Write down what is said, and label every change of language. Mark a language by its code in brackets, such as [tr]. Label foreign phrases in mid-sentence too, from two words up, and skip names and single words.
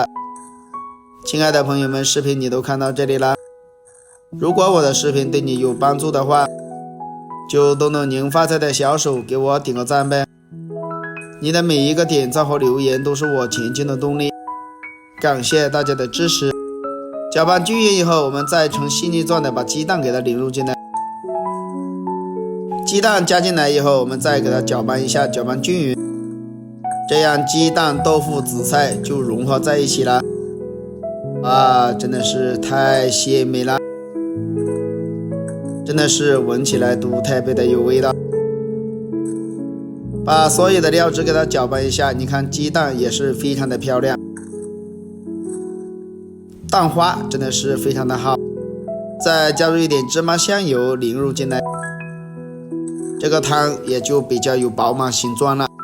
[zh] 親愛的朋友們，視頻你都看到這裡了，如果我的視頻對你有幫助的話，就动动您發財的小手給我點個讚唄，你的每一個點讚和留言都是我前進的動力，感謝大家的支持。攪拌均勻以後，我們再呈細粒狀的把雞蛋給它淋入進來，雞蛋加進來以後，我們再給它攪拌一下，攪拌均勻，這樣雞蛋、豆腐、紫菜就融合在一起了。啊，真的是太鮮美了，真的是聞起來都特別的有味道。把所有的料汁給它攪拌一下，你看雞蛋也是非常的漂亮，蛋花真的是非常的好，再加入一点芝麻香油淋入进来，這個湯也就比較有飽滿形狀了。